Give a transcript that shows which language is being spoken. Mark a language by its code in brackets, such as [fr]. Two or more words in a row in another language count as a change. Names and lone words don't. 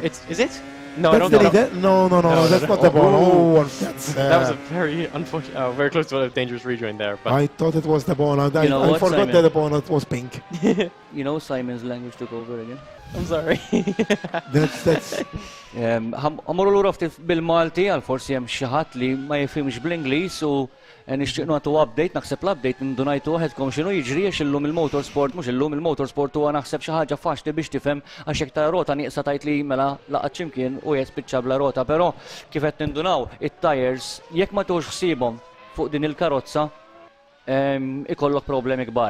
[en] Is it? No, that's the leader. No, that's not De Bono. That was a very unfortunate, very close to a dangerous rejoin there. But I thought it was De Bono. I forgot that De Bono was pink. Simon's language took over again. I'm sorry. That's [mt] Għamurru l-ura ftit bil-Malti, għal forsi jem xaħat li ma jifimx bl-Inglis u nixtieq nagħtu update, naħseb l-update ndunajtu waħedkom x'inhu jiġri għax illum il-motorsport, mhux illum il-motorsport huwa naħseb xi ħaġa faċli biex tifhem għax hekk ta' rota nieqsa tajt li mela laqgħet x'imkien u jespiċċa bla rota, però kif qed nindunaw it-tires jekk ma tux ħsiebhom fuq din il-karozza ikollok problemi kbar.